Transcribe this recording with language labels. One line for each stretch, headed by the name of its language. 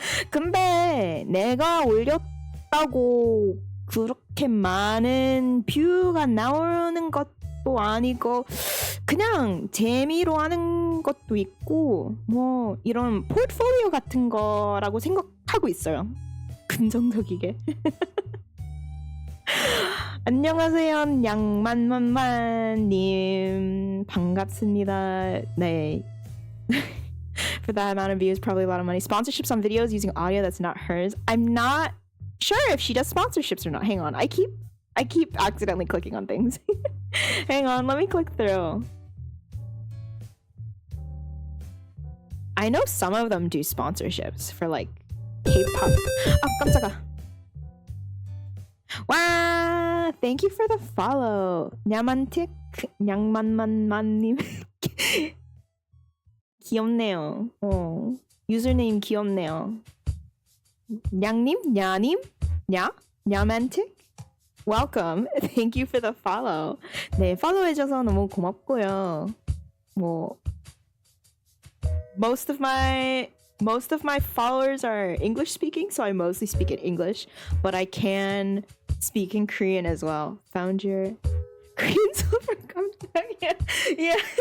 Korean: 근데 내가 올렸다고 그렇게 많은 뷰가 나오는 것도 아니고 그냥 재미로 하는 것도 있고 뭐 이런 포트폴리오 같은 거라고 생각하고 있어요. 긍정적이게. 안녕하세요, 양만만만님. 반갑습니다. 네.
English: For that amount of views, probably a lot of money. Sponsorships on videos using audio that's not hers. I'm not sure if she does sponsorships or not. Hang on, I keep accidentally clicking on things. Hang on, let me click through. I know some of them do sponsorships for like K-pop.
Korean: Oh, 깜짝아.
English: Wow, thank you for the follow.
Korean: 냐만틱, 냥만만만님. 귀엽네요. 유저네임 귀엽네요. 냥님? 냐님? 냐만틱? Welcome.
English: Thank you for the follow.
Korean: 네, 팔로우해줘서 너무 고맙고요.
English: 뭐 most of my followers are English speaking, so I mostly speak in English, but I can speak in Korean as well. Found your Korean silver contact. Yeah.